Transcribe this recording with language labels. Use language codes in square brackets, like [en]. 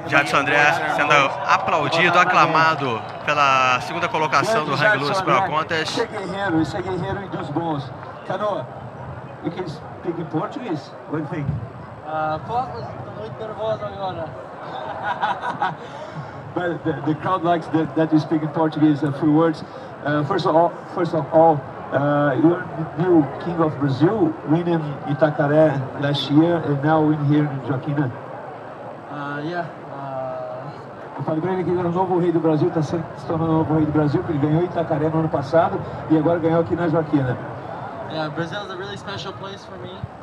[pt] Jadson André sendo aplaudido, aclamado pela segunda colocação do Hang Loose Pro Contest. Esse é guerreiro e dos bons. [en] Canoa, you can speak in Portuguese? What do you think? [pt] Posso? Estou muito nervoso agora. [en] But the crowd likes that you speak in Portuguese. A few words. First of all, you're the new king of Brazil, winning Itacaré last year, and now win here in Joaquina. [pt] Eu falei para ele que ele era o novo rei do Brasil, está se tornando o novo rei do Brasil, porque ele ganhou Itacaré no ano passado e agora ganhou aqui na Joaquina. [en] Yeah, Brazil is a really special place for me.